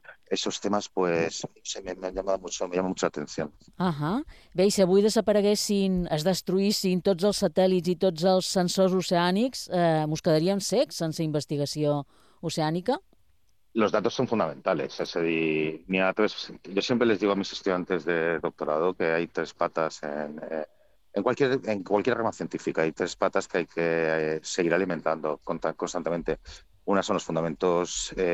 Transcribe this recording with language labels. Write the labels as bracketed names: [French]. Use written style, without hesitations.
[Spanish] Esos temas, pues, me han llamado mucho, me llama mucho la atención. [Catalan] Bé, i si avui desapareguessin, es destruïssin tots els satèl·lits i tots els sensors oceànics, mos quedaríem secs sense investigació oceànica? [Spanish] Los datos son fundamentales. Es decir, yo siempre les digo a mis estudiantes de doctorado que hay tres patas en cualquier rama científica. Hay tres patas que hay que seguir alimentando constantemente. Una son los fundamentos